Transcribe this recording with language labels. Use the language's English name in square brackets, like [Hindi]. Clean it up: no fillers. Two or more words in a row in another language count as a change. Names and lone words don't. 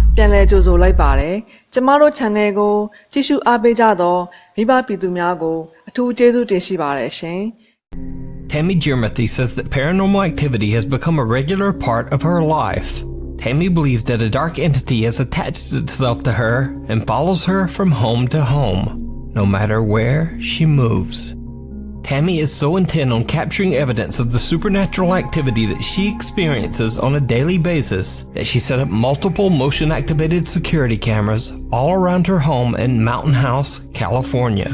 [Burmese] လည်ကြိုဆိုလိုက်ပါတယ်။ကျမတို့ channel ကိုကြည့်ရှုအားပေးကြသောမိဘပြည်သူများကိုအထူးကျေးဇူးတင်ရှိပါတယ်ရှင်။ [English] Tammy Jermathy says that paranormal activity has become a regular part of her life. Tammy believes that a dark entity has attached itself to her and follows her from home to home, no matter where she moves. Tammy is so intent on capturing evidence of the supernatural activity that she experiences on a daily basis that she set up multiple motion-activated security cameras all around her home in Mountain House, California.